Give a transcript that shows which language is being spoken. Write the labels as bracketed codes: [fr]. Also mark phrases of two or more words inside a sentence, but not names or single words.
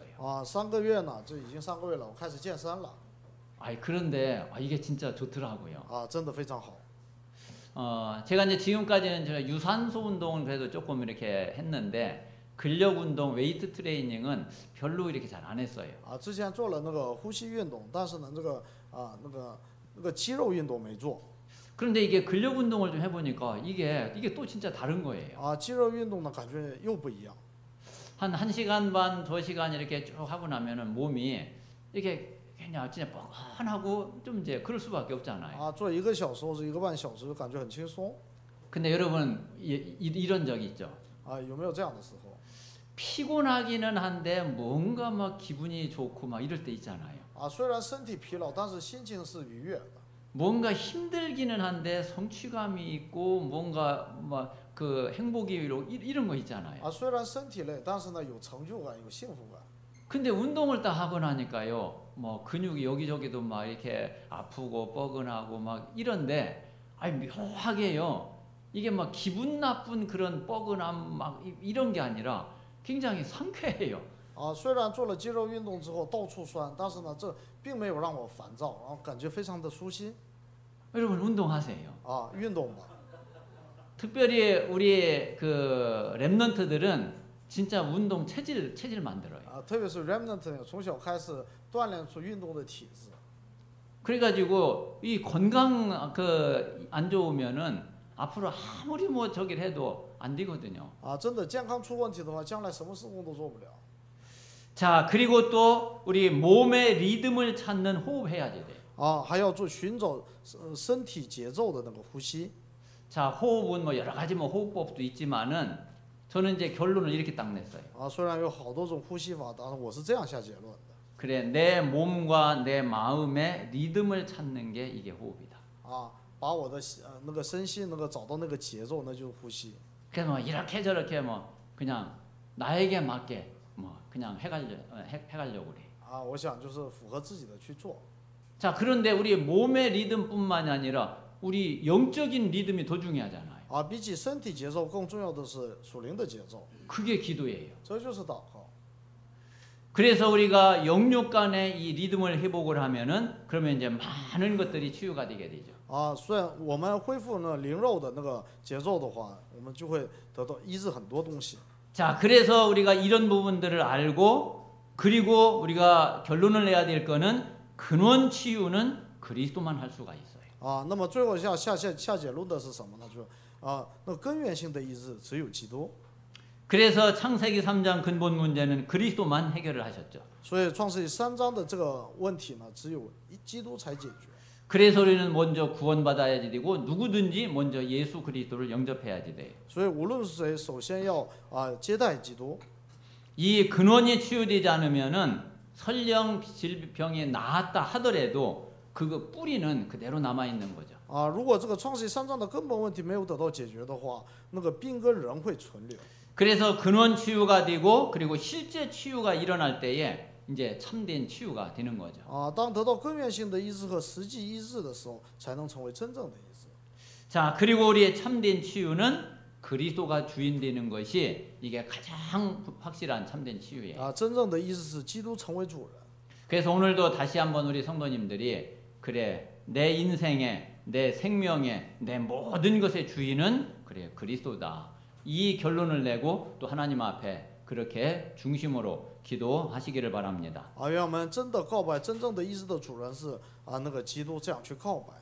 [zh] 3 个月呢，这已经3个月了，我开始健身了。 [ko] 그런데 이게 진짜 좋더라고요. [zh] 真的非常好。 [ko] 제가 이제 지금까지는 제가 유산소 운동은 그래도 조금 이렇게 했는데 근력 운동, 웨이트 트레이닝은 별로 이렇게 잘 안 했어요. [zh] 之前做了那个呼吸运动，但是呢，这个那个肌肉运动没做。 [ko] 그런데 이게 근력 운동을 좀 해보니까 이게 또 진짜 다른 거예요. [zh] 啊，肌肉运动呢感觉又不一样。 [ko] 한 1시간 반, 2시간 이렇게 쭉 하고 나면은 몸이 이게 그냥 진짜 뻐근하고 좀 이제 그럴 수밖에 없잖아요. [zh] 啊，做1个小时或者1个半小时，感觉很轻松。 [ko] 근데 여러분 이런 적 있죠? [zh] 啊，有没有这样的时候？ [ko] 피곤하기는 한데 뭔가 막 기분이 좋고 막 이럴 때 있잖아요. [zh] 啊，虽然身体疲劳，但是心情是愉悦的。 [ko] 뭔가 힘들기는 한데 성취감이 있고 뭔가 막 그 행복이 이런 거 있잖아요. [zh] 啊，虽然身体累，但是呢有成就感，有幸福感。 [ko] 근데 운동을 딱 하고 나니까요, 뭐 근육이 여기저기도 막 이렇게 아프고 뻐근하고 막 이런데, 아니 묘하게요, 이게 막 기분 나쁜 그런 뻐근함 막 이런 게 아니라 굉장히 상쾌해요. [zh] 啊，虽然做了肌肉运动之后到处酸，但是呢这并没有让我烦躁，然后感觉非常的舒心。 [ko] 여러분 운동하세요. [zh] 啊，运动吧。 [ko] 특별히 우리 그 랩런트들은 진짜 운동 체질 만들어요. [zh] 啊，特别是 remnant 呢，从小开始锻炼出运动的体质。 [ko] 그래가지고 이 건강 그 안 좋으면은 앞으로 아무리 뭐 저기를 해도 안 되거든요. [zh] 啊，真的健康出问题的话，将来什么事工都做不了。 [ko] 자, 그리고 또 우리 몸의 리듬을 찾는 호흡해야지 돼요. [zh] 啊，还要做寻找身体节奏的那个呼吸。 [ko] 자, 호흡은 뭐 여러 가지 뭐 호흡법도 있지만은 저는 이제 결론을 이렇게 딱 냈어요. [zh] 啊，虽然有好多种呼吸法，但是我是这样下结论的。 [ko] 그래, 내 몸과 내 마음의 리듬을 찾는 게 이게 호흡이다. [zh] 啊，把我的那个身心能够找到那个节奏，那就是呼吸。 [ko] 그래서 뭐 이렇게 저렇게 뭐 그냥 나에게 맞게 뭐 그냥 해가려고 그래. [zh] 啊，我想就是符合自己的去做。 [ko] 자, 그런데 우리 몸의 리듬뿐만이 아니라 우리 영적인 리듬이 더 중요하잖아요. [zh] 啊，比起身体节奏，更重要的是属灵的节奏， [ko] 그게 기도예요. [zh] 这就是祷告。 [ko] 그래서 우리가 영육 간의 이 리듬을 회복을 하면은 그러면 이제 많은 것들이 치유가 되게 되죠. [zh] 啊，虽然我们恢复呢灵肉的那个节奏的话，我们就会得到医治很多东西。 [ko] 자, 그래서 우리가 이런 부분들을 알고 그리고 우리가 결론을 내야 될 거는 근원 치유는 그리스도만 할 수가 있어요. [zh] 啊，那么最后下结论的是什么呢？就啊，那根源性的医治只有基督。 [ko] 그래서 창세기 3장 근본 문제는 그리스도만 해결을 하셨죠. [zh] 所以创世纪3章的这个问题呢，只有基督才解决。 [ko] 그래서 우리는 먼저 구원받아야지 되고 누구든지 먼저 예수 그리스도를 영접해야지 돼요. [zh] 所以无论是谁，首先要接待基督。 [ko] 이 근원이 치유되지 않으면은 설령 질병이 나았다 하더라도 그 뿌리는 그대로 남아 있는 거죠. [zh] 啊，如果这个创世纪3章的根本问题没有得到解决的话，那个病根仍会存留。 [ko] 그래서 근원 치유가 되고 그리고 실제 치유가 일어날 때에 이제 참된 치유가 되는 거죠. [zh] 啊，当得到根源性的医治和实际医治的时候，才能成为真正的医治。 [ko] 자, 그리고 우리의 참된 치유는 그리스도가 주인 되는 것이 이게 가장 확실한 참된 치유예요. [zh] 啊，真正的医治是基督成为主人。 [ko] 그래서 오늘도 다시 한번 우리 성도님들이 그래 내 인생에 내 생명에 내 모든 것의 주인은 그래 그리스도다. 이 결론을 내고 또 하나님 앞에 그렇게 중심으로 기도하시기를 바랍니다. [zh] 啊，愿我们真的告白，真正的医治的主人是那个基督，这样去告白。